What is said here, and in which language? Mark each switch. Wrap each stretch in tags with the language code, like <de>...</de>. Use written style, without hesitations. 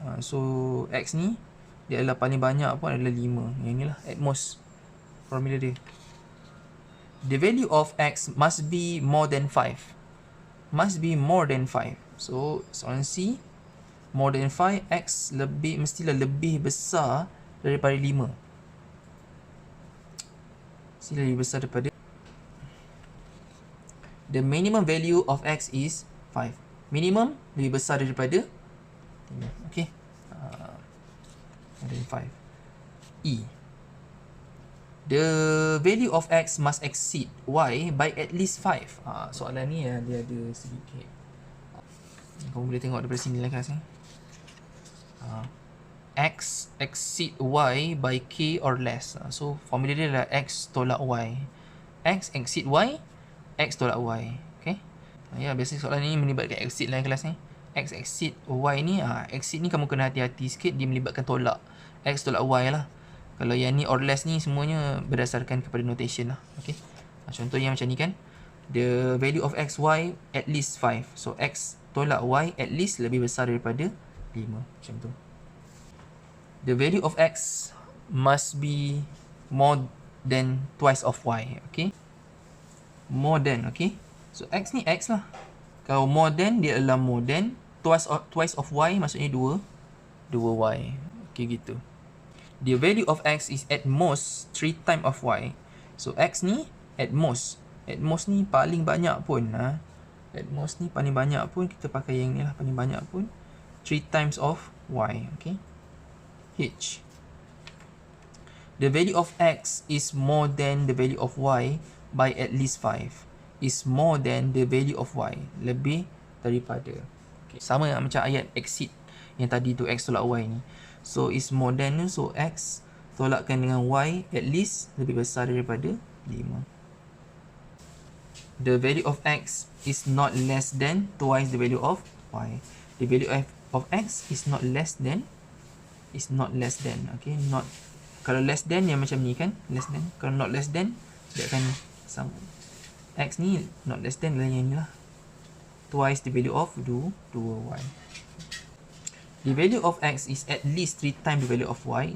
<ms>So X ni dia adalah paling banyak pun adalah 5. Yang inilah at most formula dia.</ms> <en>The value of X must be more than 5. Must be more than 5.</en> <ms>So soalan C,</ms> <en>more than 5,</en> <ms>X mestilah lebih besar daripada 5. Mestilah lebih besar daripada.</ms> <en>The minimum value of X is 5.</en> <ms>Minimum lebih besar daripada 5.</ms> <en>Okay. More than 5. E. The value of X must exceed Y by at least 5.</en> <ms>Soalan ni dia ada sedikit. Kamu boleh tengok daripada sini lah kelas ni.</ms> <en>X exceed Y by K or less.</en> <ms>So formula dia adalah X tolak Y. X exceed Y, X tolak Y. Okay. Biasa soalan ni melibatkan exceed lah kelas ni. X exceed Y ni, exceed ni kamu kena hati-hati sikit, dia melibatkan tolak. X tolak Y lah. Kalau yang ni or less ni semuanya berdasarkan kepada notation lah. Okay. Contohnya macam ni kan.</ms> <en>The value of X, Y at least 5. So X tolak Y at least</en> <ms>lebih besar daripada 5. Macam tu.</ms> <en>The value of X must be more than twice of Y. Okay. More than, okay. So</en> <ms>X ni X lah. Kalau more than, dia adalah more than. Twice of Y maksudnya 2 Y. Okay, gitu.</ms> <en>The value of X is at most 3 times of Y.</en> <ms>So X ni at most. At most ni paling banyak pun. At most ni paling banyak pun, kita pakai yang ni lah, paling banyak pun 3 times of Y. Okay. H.</ms> <en>The value of X is more than the value of Y by at least 5. Is more than the value of Y.</en> <ms>Lebih daripada. Okay. Sama macam ayat exceed yang tadi tu, X tolak Y ni.</ms> <en>So is more than,</en> <ms>so X tolakkan dengan Y at least lebih besar daripada 5.</ms> <en>The value of X is not less than twice the value of Y. The value of X is not less than, okay, not, kalau less than</en> <ms>yang macam ni kan,</ms> <en>less than, kalau not less than dia akan sama. X ni not less than</en> <ms>adalah yang ni lah,</ms> <en>twice the value of 2Y. The value of X is at least 3 times the value of Y.</en>